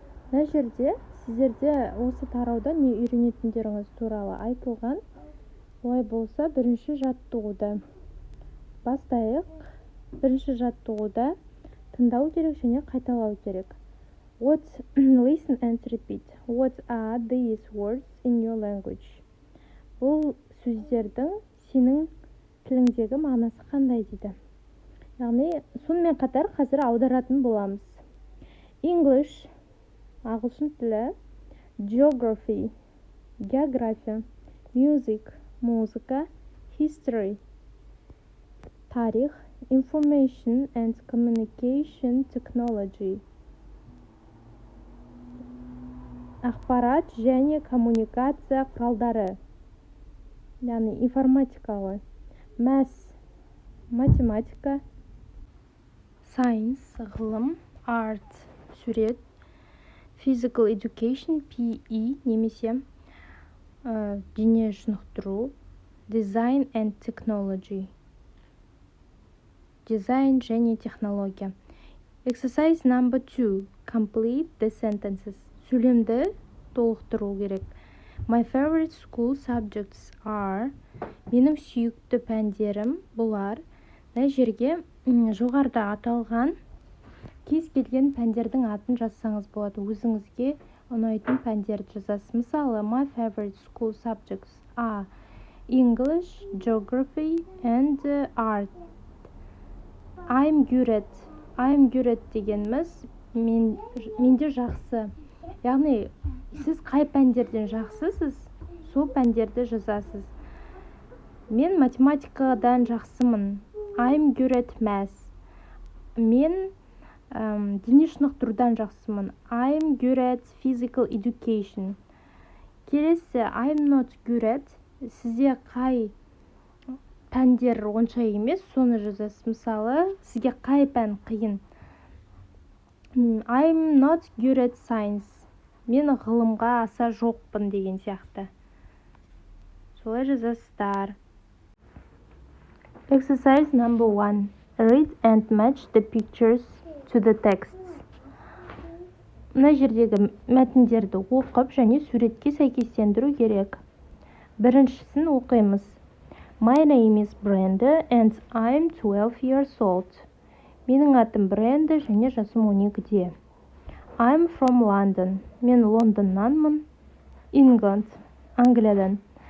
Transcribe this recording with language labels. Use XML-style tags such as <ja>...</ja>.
<kk>Мына жерде сіздерде осы тарауда не үйренетіндеріңіз туралы айтылған. Олай болса, бірінші жаттығуды бастайық. Бірінші жаттығуда тыңдау керек және қайталау керек.</kk> <en>Listen and repeat. What are these words in your language?</en> <kk>Бұл сөздердің сенің тіліңдегі мағынасы қандай дейді. Яғни, сонымен қатар қазір аударатын боламыз. English, ағылшын тілі, geography, география, music, музыка, history, тарих, information and communication technology, ақпарат және коммуникация құралдары, яғни информатикаға, math, математика, science, ғылым, art, сурет, physical education, PE, немесе дене шынықтыру, design and technology, дизайн және технология.</kk> <en>Exercise number 2. Complete the sentences.</en> <kk>Сөйлемді толықтыру керек.</kk> <en>My favorite school subjects are.</en> <kk>Менің сүйікті пәндерім бұлар. Мына жерге жоғарыда аталған кез келген пәндердің атын жазсаңыз болады. Өзіңізге ұнайтын пәндерді жазасыз.</kk> <en>Мысалы, my favorite school subjects are English, geography and art. I'm good at</en> <kk>дегеніміз менде жақсы. Яғни, сіз қай пәндерден жақсысыз, сол пәндерді жазасыз. Мен математикадан жақсымын.</kk> <en>I'm good at math.</en> <kk>Мен дене шынықтырудан жақсымын.</kk> <en>I'm good at physical education. Келесі, I'm not good at.</en> <kk>Сізде қай пәндер онша емес, соны жазасыз. Мысалы, сізге қай пән қиын?</kk> <en>I'm not good at science.</en> <kk>Мен ғылымға аса жоқпын деген сияқты. Солай жазасыздар.</kk> <en>Exercise number 1. Read and match the pictures to the texts.</en> <kk>Мына жердегі мәтіндерді оқып және суретке сәйкестендіру керек. Біріншісін оқимыз.</kk> <en>My name is Brenda and I'm 12 years old.</en> <kk>Менің атым Бренда және жасым 12-де.</kk> <en>I'm from London.</en> <kk>Мен Лондоннанмын. England, Англиядан.</kk>